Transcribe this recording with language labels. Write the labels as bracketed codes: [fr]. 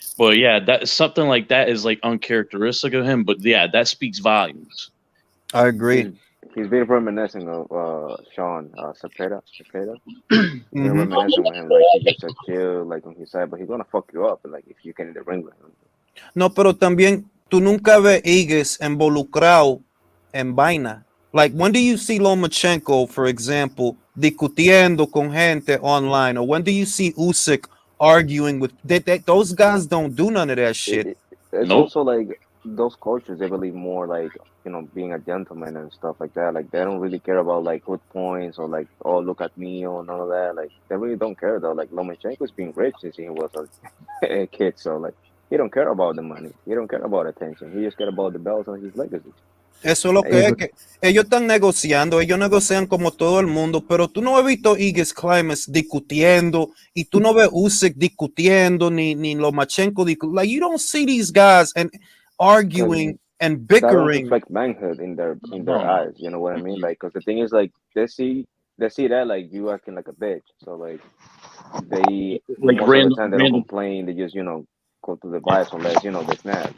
[en] But yeah, that something like that is like uncharacteristic of him. But yeah, that speaks volumes. I agree. He's been reminiscing of Sean Cepeda. Been reminiscing with him, like he's just a chill, like on his side, but he's gonna fuck you up, like if you get in the ring with him. [es] No, pero también tú nunca ves Aegis involucrado en vaina. [en] Like, when do you see Lomachenko, for example, [es] discutiendo con gente online, [en] or when do you see Usyk arguing with those guys? Don't do none of that shit. It's also like those cultures, they believe more like, you know, being a gentleman and stuff like that. Like, they don't really care about like good points or like, oh, look at me or none of that. Like, they really don't care though. Like, Lomachenko's been rich since he was a kid, so like, he don't care about the money. He don't care about attention. He just care about the belts and his legacy. [es] Eso es lo que es, que ellos están negociando, ellos negocian como todo el mundo, pero tú no has visto Aegis Climas discutiendo, y tú no ves Usyk discutiendo, ni Lomachenko discutiendo. [en] Like, you don't see these guys and arguing and bickering. That reflects manhood in their eyes. You know what I mean? Like, because the thing is, like, they see that like you acting like a bitch. So like they like most of the time they don't complain. They just, you know, go through the vibes unless, you know, they snap.